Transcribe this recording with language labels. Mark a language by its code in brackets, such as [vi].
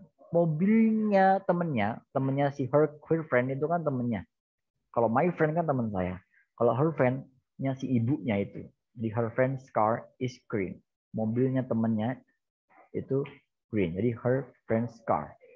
[id] Mobilnya temennya si [en] her friend [id] itu kan temennya. Kalau [en] my friend [id] kan teman saya. Kalau her friend-nya si ibunya itu. [en] Jadi her friend's car is green. [id] Mobilnya temannya itu green. Jadi [en] her friend's car.